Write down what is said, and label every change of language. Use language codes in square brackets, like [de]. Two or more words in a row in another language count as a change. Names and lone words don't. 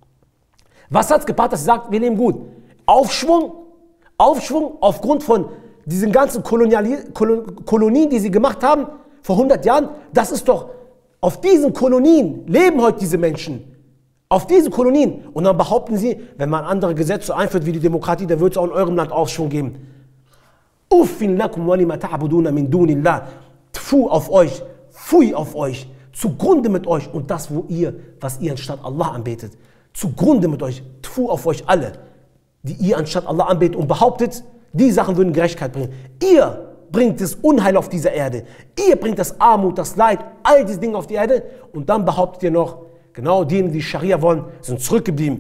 [de] Was hat es gebracht, dass sie sagt, wir leben gut? Aufschwung aufgrund von diesen ganzen Kolonien, die sie gemacht haben vor 100 Jahren. Das ist doch, auf diesen Kolonien leben heute diese Menschen. Auf diesen Kolonien. Und dann behaupten sie, wenn man andere Gesetze einführt wie die Demokratie, dann wird es auch in eurem Land Aufschwung geben. [ar] أف لكم ولما تعبدون من دون الله. [de] Tfu auf euch, pfui auf euch. Zugrunde mit euch und das, was ihr anstatt Allah anbetet. Zugrunde mit euch, tfu auf euch alle, die ihr anstatt Allah anbetet und behauptet, die Sachen würden Gerechtigkeit bringen. Ihr bringt das Unheil auf dieser Erde. Ihr bringt das Armut, das Leid, all diese Dinge auf die Erde und dann behauptet ihr noch, genau diejenigen, die Scharia wollen, sind zurückgeblieben.